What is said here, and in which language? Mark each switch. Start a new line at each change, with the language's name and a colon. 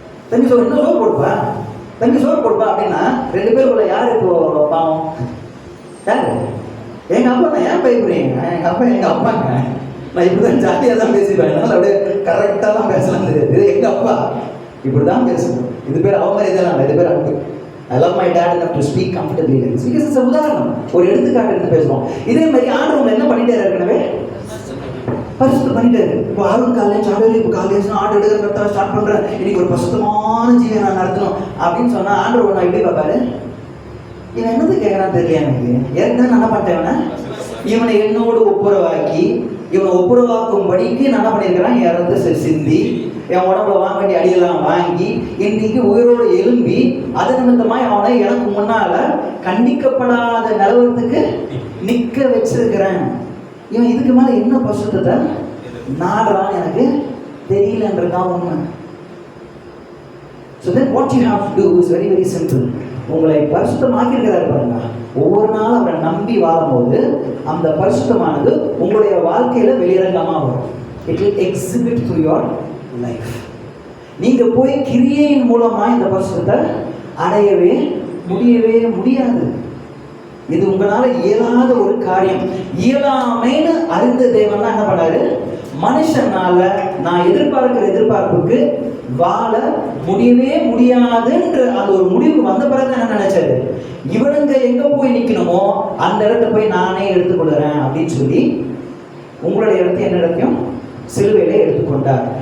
Tamil: தம்பி சோறு இன்னும் சோறு போடுப்பா, தம்பி சோறு போடுப்பா அப்படின்னா 2 பேருக்குள்ள யார் இப்போ பாவம்? யாரு? எங்கள் அப்பா தான். ஏன் பயப்படுறீங்க? எங்கள் அப்பா எங்கள் அப்பாங்க. நான் இப்படி தான் ஜாலியாக தான் பேசிப்பேன், என்னால் அப்படியே கரெக்டாக தான் பேசலாம் தெரியாது. இது எங்கள் அப்பா, இப்படி தான் பேசணும். இது பேர் அவ மாதிரி இதெல்லாம் இல்லை, இது பேர் அன்பு.
English: I love my dad enough to speak comfortably like this. Because it's a
Tamil: உதாரணம், ஒரு எடுத்துக்காட்டு எடுத்து பேசுவோம். இதே மாதிரி ஆண்டவங்க என்ன பண்ணிட்டே இருக்கவே பரிசுத்தம் பண்ணிட்டாரு. இப்போ ஆளும் காலேஜ் ஆண்டவர், இப்போ காலேஜ் ஆர்டர் எடுக்கிற கரெக்டாக ஸ்டார்ட் பண்ணுறேன், இன்னைக்கு ஒரு பரிசுத்தமான ஜீவனை நான் நடத்தணும் அப்படின்னு சொன்னால் ஆண்டவர் நான் எப்படி பார்ப்பாரு? இவன் என்னது கேட்குறான்னு தெரியல எனக்கு. ஏற்கனவே நான் என்ன பண்ணிட்டேன், இவனை என்னோடு ஒப்புரவாக்கி, இவனை ஒப்புரவாக்கும்படிக்கு நான் என்ன பண்ணியிருக்கிறேன், என் ரத்தத்தை சிந்தி, என் உடம்புல வாங்க வேண்டிய அடியெல்லாம் வாங்கி, இன்னைக்கு உயிரோடு எழும்பி, அது நிமித்தமாய் அவனை எனக்கு முன்னால கண்டிக்கப்படாத நிலவரத்துக்கு நிற்க வச்சிருக்கிறேன். இவன் இதுக்கு மேலே என்ன பரிசுத்தத்தை நாடுறான்னு எனக்கு தெரியலன்றதான் உண்மை.
English: So then what you have to do is very very simple.
Tamil: உங்களை பரிசுத்தமாக்கியிருக்கிறார் பாருங்க. ஒவ்வொரு நாளும் அவரை நம்பி வாழும்போது அந்த பரிசுத்தமானது உங்களுடைய வாழ்க்கையில வெளிரங்கமாக வரும்.
English: It will exhibit through your life.
Tamil: நீங்க போய் கிரியையின் மூலமா இந்த பரிசுத்தத்தை அடையவே முடியாது. இது உங்களால இயலாத ஒரு காரியம். இயலாமைன்னு அறிந்த தேவன் தான் என்ன பண்ணாரு, மனுஷனால நான் எதிர்பார்க்கிற எதிர்பார்ப்புக்கு வாழ முடியவே முடியாதுன்ற அந்த ஒரு முடிவுக்கு வந்த பிறகு என்ன நினைச்சாரு, இவனுங்க எங்க போய் நிக்கணுமோ அந்த இடத்த போய் நானே எடுத்துக்கொள்கிறேன் அப்படின்னு சொல்லி உங்களுடைய இடத்தையும் என்ன இடத்தையும் சிலுவையிலே எடுத்துக்கொண்டார்.